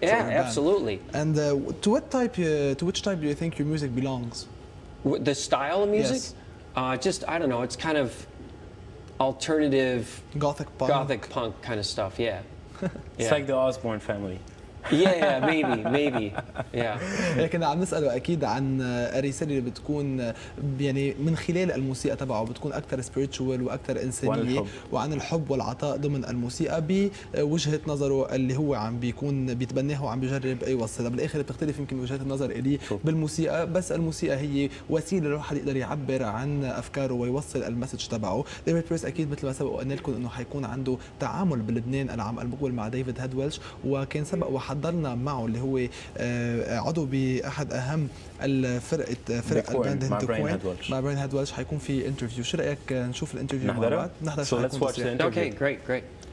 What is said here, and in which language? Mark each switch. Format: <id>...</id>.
<en>Yeah, absolutely. And to which type do you think your music belongs? The style of music? Yes. Just, I don't know, it's kind of alternative gothic punk kind of stuff, yeah. It's like the Osborne family. Yeah, maybe, yeah.</en> <ar>لكن عم نسأله أكيد عن الرسالة اللي بتكون يعني من خلال الموسيقى تبعه بتكون أكثر spiritual وأكثر إنسانية وعن الحب والعطاء ضمن الموسيقى بوجهة نظره اللي هو عم بيكون بيتبناها وعم بيجرب يوصلها. بالآخر بتختلف يمكن وجهات النظر إلي بالموسيقى، بس الموسيقى هي وسيلة الواحد يقدر يعبر عن أفكاره ويوصل المسج تبعه. ديفيد بيرس أكيد مثل ما سبق وقلنا لكم إنه حيكون عنده تعامل بلبنان العام المقبل مع ديفيد هيد ويلش، وكان سبق حضرنا معه اللي هو عضو باحد اهم فرق الباند هند كوين مع براين هيد ويلش. حيكون في انترفيو، شو رايك نشوف الانترفيو مع بعض؟ نحضر.</ar> <en>So let's watch the interview. Okay, great.</en>